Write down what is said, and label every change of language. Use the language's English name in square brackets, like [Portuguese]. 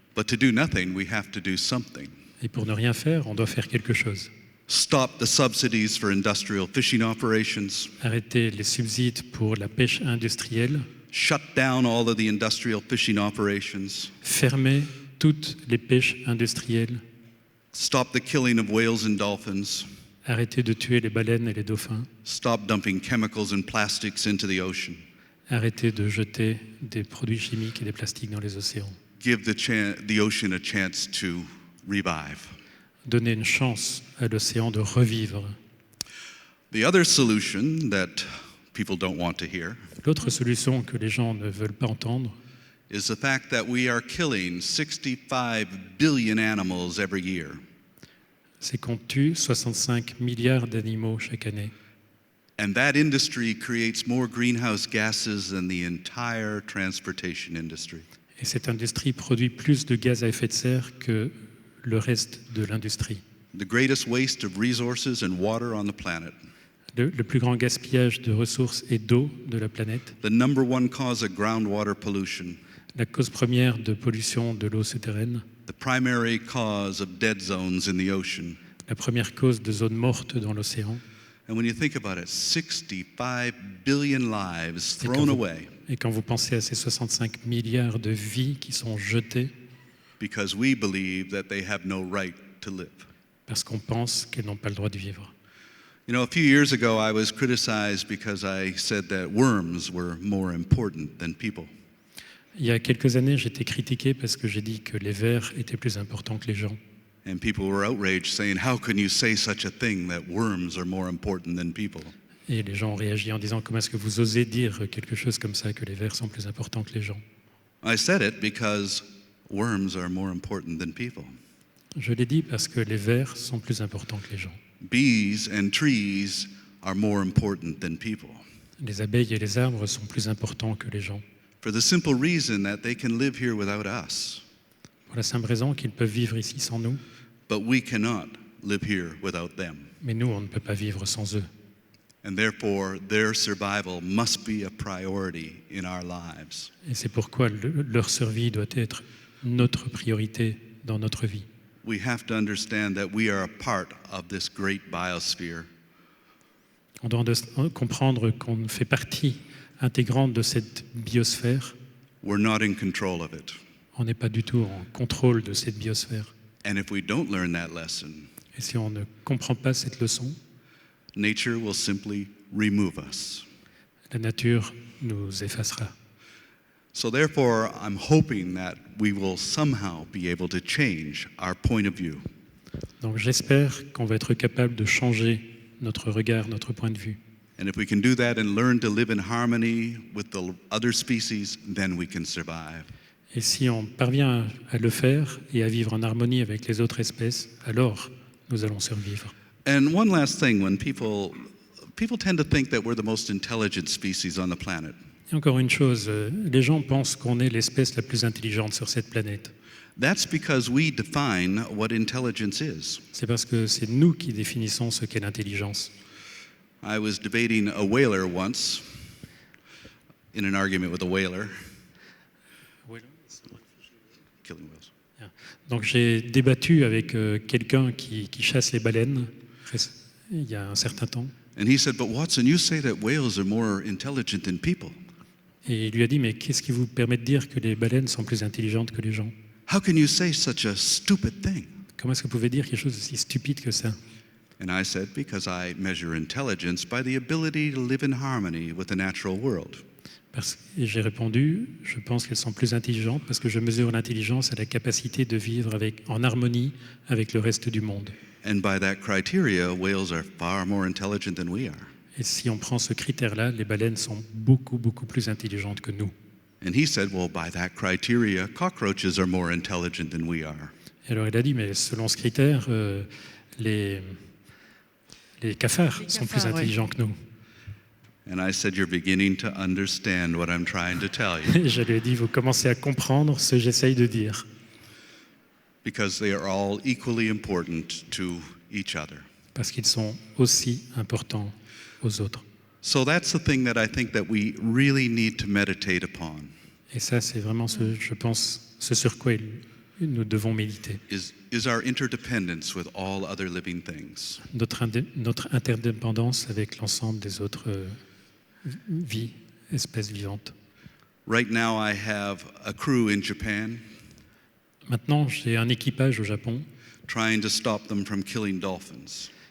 [English] But to do nothing, we have to do something. [French] Et pour ne rien faire, on doit faire quelque chose. [English] Stop the subsidies for industrial fishing operations. [French] Arrêter les subsides pour la pêche industrielle. [English] Shut down all of the industrial fishing operations. [French] Fermer toutes les pêches industrielles. [English] Stop the killing of whales and dolphins. [French] Arrêter de tuer les baleines et les dauphins. [English] Stop dumping chemicals and plastics into the ocean. [French] Arrêter de jeter des produits chimiques et des plastiques dans les océans. [English] Give the ocean a chance to revive. [French] Donner une chance à l'océan de revivre. [English] The other solution that people don't want to hear [French] L'autre solution que les gens ne veulent pas entendre, [English] is the fact that we are killing 65 billion animals every year. [French] c'est qu'on tue 65 milliards d'animaux chaque année. [English] And that industry creates more greenhouse gases than the entire transportation industry. [French] Et cette industrie produit plus de gaz à effet de serre que le reste de l'industrie. [English] The greatest waste of resources and water on the planet. [French] Le plus grand gaspillage de ressources et d'eau de la planète. [English] The number one cause of groundwater pollution. [French] La cause première de pollution de l'eau souterraine. [English] The primary cause of dead zones in the ocean. [French] La première cause de zones mortes dans l'océan. [English] And when you think about it, 65 billion lives thrown away. [French] Et quand vous pensez à ces 65 milliards de vies qui sont jetées, [English] Because we believe that they have no right to live. [French] parce qu'on pense qu'elles n'ont pas le droit de vivre. [English] You know, a few years ago, I was criticized because I said that worms were more important than people. [French] Il y a quelques années, j'étais critiqué parce que j'ai dit que les vers étaient plus importants que les gens. [English] And people were outraged, saying, how can you say such a thing, that worms are more important than people? [French] Et les gens ont réagi en disant comment est-ce que vous osez dire quelque chose comme ça, que les vers sont plus importants que les gens. [English] I said it because worms are more important than people. [French] Je l'ai dit parce que les vers sont plus importants que les gens. [English] Bees and trees are more important than people. [French] Les abeilles et les arbres sont plus importants que les gens. [English] For the simple reason that they can live here without us, [French] Pour la simple raison qu'ils peuvent vivre ici sans nous, [English] but we cannot live here without them. [French] mais nous, on ne peut pas vivre sans eux. [English] And therefore, their survival must be a priority in our lives. [French] Et c'est pourquoi leur survie doit être notre priorité dans notre vie. [English] We have to understand that we are a part of this great biosphere. [French] On doit comprendre qu'on fait partie intégrante de cette biosphère. [English] We're not in control of it. [French] On n'est pas du tout en contrôle de cette biosphère. [English] And if we don't learn that lesson, [French] Et si on ne comprend pas cette leçon, [English] nature will simply remove us. [French] la nature nous effacera. [English] So therefore, I'm hoping that we will somehow be able to change our point of view. [French] Donc j'espère qu'on va être capable de changer notre regard, notre point de vue. [English] And if we can do that and learn to live in harmony with the other species, then we can survive. [French] Et si on parvient à le faire et à vivre en harmonie avec les autres espèces, alors nous allons survivre. [English] And one last thing, when people tend to think that we're the most intelligent species on the planet. [French] Et encore une chose, les gens pensent qu'on est l'espèce la plus intelligente sur cette planète. [English] That's because we define what intelligence is. [French] C'est parce que c'est nous qui définissons ce qu'est l'intelligence. [English] I was debating a whaler once, in an argument with a whaler. Killing whales. [French] Donc j'ai débattu avec quelqu'un qui chasse les baleines il y a un certain temps. [English] And he said, but Watson, you say that whales are more intelligent than people. [French] Et il lui a dit, mais qu'est-ce qui vous permet de dire que les baleines sont plus intelligentes que les gens? [English] How can you say such a stupid thing? [French] Comment est-ce que vous pouvez dire quelque chose aussi stupide que ça? [English] And I said, because I measure intelligence by the ability to live in harmony with the natural world. [French] Et j'ai répondu, je pense qu'elles sont plus intelligentes parce que je mesure l'intelligence à la capacité de vivre en harmonie avec le reste du monde. [English] And by that criteria, whales are far more intelligent than we are. [French] Et si on prend ce critère-là, les baleines sont beaucoup, beaucoup plus intelligentes que nous. [English] And he said, well, by that criteria, cockroaches are more intelligent than we are. [French] Et alors il a dit, mais selon ce critère, les cafards sont plus intelligents que nous. [English] And I said, you're beginning to understand what I'm trying to tell you. [French] Et je lui ai dit, vous commencez à comprendre ce que j'essaye de dire. [English] Because they are all equally important to each other. [French] Parce qu'ils sont aussi importants aux autres. [English] So that's the thing that I think that we really need to meditate upon. [French] Et ça, c'est vraiment, je pense, ce sur quoi nous devons méditer. [English] Is our interdependence with all other living things. [French] Notre interdépendance avec l'ensemble des autres vies, espèces vivantes. [English] Right now I have a crew in Japan. [French] Maintenant, j'ai un équipage au Japon [English] trying to stop them from killing dolphins.